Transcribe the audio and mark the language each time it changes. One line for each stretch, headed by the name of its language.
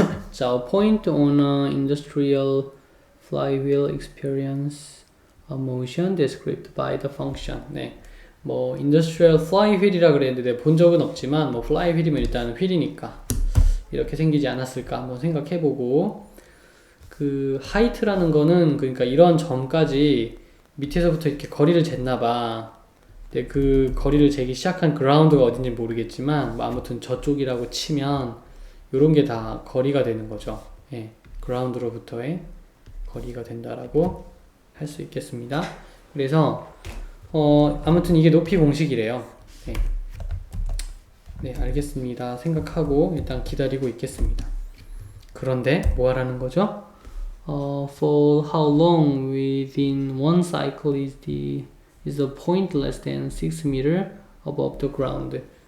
English: 자, a point on an industrial flywheel experience a motion described by the function.
Korean: 네, 뭐 industrial flywheel이라 그랬는데 본 적은 없지만 뭐 flywheel이면 일단 휠이니까 이렇게 생기지 않았을까 한번 생각해보고, 그 height라는 거는 그러니까 이런 점까지 밑에서부터 이렇게 거리를 쟀나봐. 근데 그 거리를 재기 시작한 ground가 어딘지 모르겠지만 뭐 아무튼 저쪽이라고 치면 요런 게 다 거리가 되는 거죠. 예, ground로부터의 거리가 된다라고 할 수 있겠습니다. 그래서 아무튼 이게 높이 공식이래요. 네. 네, 알겠습니다. 생각하고 일단 기다리고 있겠습니다. 그런데 뭐 하라는 거죠?
English: For how long within one cycle is the point less than 6 meter above the ground?